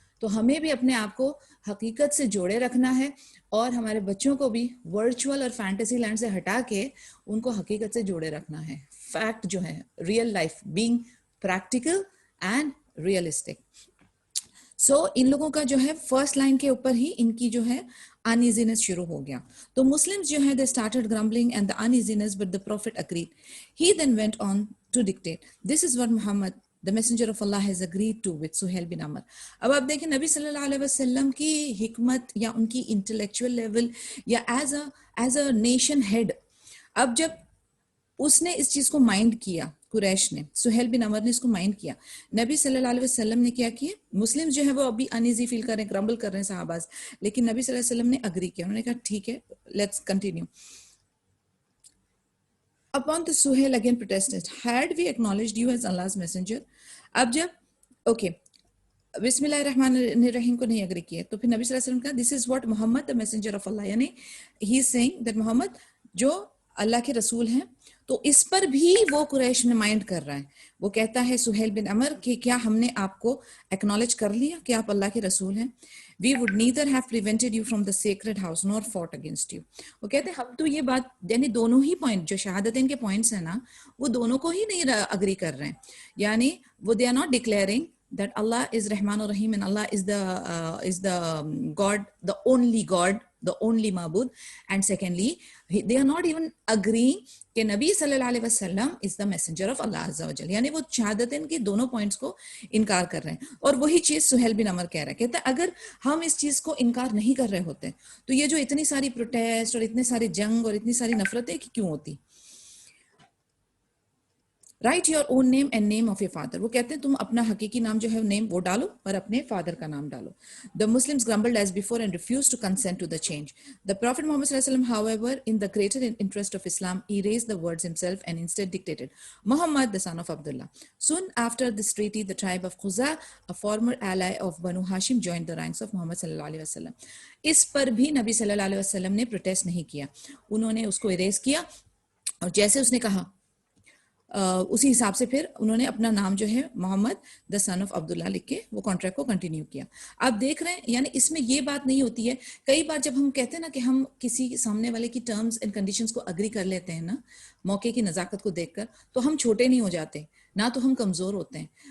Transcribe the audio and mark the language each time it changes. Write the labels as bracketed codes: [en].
[ur] تو ہمیں بھی اپنے آپ کو حقیقت سے جوڑے رکھنا ہے، اور ہمارے بچوں کو بھی ورچوئل اور فینٹیسی لینڈ سے ہٹا کے ان کو حقیقت سے جوڑے رکھنا ہے. [en] Fact جو ہے، real life being practical and realistic. [ur] سو ان لوگوں کا جو ہے فرسٹ لائن کے اوپر ہی ان کی جو ہے uneasiness شروع ہو گیا. تو مسلمز جو ہے [en] they started grumbling and the uneasiness, but the prophet agreed. He then went on to dictate, this is what Muhammad the messenger of Allah has agreed to with Suhail bin Amr. [ur] اب آپ دیکھیں نبی صلی اللہ علیہ وسلم کی حکمت یا ان کی انٹلیکچوئل لیول یا ایز اے نیشن ہیڈ، اب جب اس نے اس چیز کو مائنڈ کیا، قریش نے، سہیل بن عمر نے اس کو مائنڈ کیا، نبی صلی اللہ علیہ وسلم نے کیا کیا، مسلم جو ہے وہ ابھی انیزی فیل کر رہے ہیں، گرمبل کر رہے ہیں صحابہ، لیکن نبی صلی اللہ علیہ وسلم نے اگری کیا، انہوں نے کہا ٹھیک ہے، [en] Let's continue. Upon this Suhail again protested, had we acknowledged you as Allah's messenger. [ur] اب جب اوکے بسم اللہ الرحمن الرحیم کو نہیں اگری کیا، تو پھر نبی صلی اللہ علیہ وسلم کا [en] this is what Muhammad the messenger of Allah، [ur] یعنی [en] he is saying that [ur] محمد جو اللہ کے رسول ہیں. تو اس پر بھی وہ قریش میں مائنڈ کر رہا ہے. وہ کہتا ہے سہیل بن عمر کہ کیا ہم نے آپ کو ایکنالج کر لیا کہ آپ اللہ کے رسول ہیں. [en] We would neither have prevented you from the sacred house nor fought against you. [ur] وہ کہتے ہیں ہم تو یہ بات، یعنی دونوں ہی پوائنٹ جو شہادتین کے پوائنٹس ہیں نا، وہ دونوں کو ہی نہیں اگری کر رہے ہیں. یعنی وہ [en] they are not declaring that Allah is Rahman Rahim and Allah is the God, the only God, the only Ma'bud. And secondly, they are not even agreeing کہ نبی صلی اللہ علیہ وسلم is the messenger of Allah عز و جل. [ur] یعنی وہ شہادتین کے دونوں پوائنٹس کو انکار کر رہے ہیں. اور وہی چیز سہیل بن عمر کہہ رہا ہے، کہتا ہے اگر ہم اس چیز کو انکار نہیں کر رہے ہوتے تو یہ جو اتنی ساری پروٹیسٹ اور اتنے سارے جنگ اور اتنی ساری نفرتیں کیوں ہوتی. [en] Write your own name and name of your father. [ur] وہ کہتے ہیں تم اپنا حقیقی نام جو ہے نیم وہ ڈالو اور اپنے فادر کا نام ڈالو. [en] The Muslims grumbled as before and refused to consent to the change. The Prophet Muhammad sallallahu alaihi wasallam, however, in the greater interest of Islam, erased the words himself and instead dictated Muhammad, the son of Abdullah. Soon after this treaty, the tribe of Khuza, a former ally of Banu Hashim, joined the ranks of Muhammad sallallahu alaihi wasallam. [ur] اس پر بھی نبی صلی اللہ علیہ وسلم نے protest نہیں کیا. انہوں نے اس کو اریز کیا اور جیسے اس نے کہا اسی حساب سے پھر انہوں نے اپنا نام جو ہے محمد دا سن آف عبداللہ لکھ کے وہ کانٹریکٹ کو کنٹینیو کیا. آپ دیکھ رہے ہیں یعنی اس میں یہ بات نہیں ہوتی ہے. کئی بار جب ہم کہتے ہیں نا کہ ہم کسی سامنے والے کی ٹرمز اینڈ کنڈیشنز کو اگری کر لیتے ہیں نا موقع کی نزاکت کو دیکھ کر, تو ہم چھوٹے نہیں ہو جاتے نہ تو ہم کمزور ہوتے ہیں.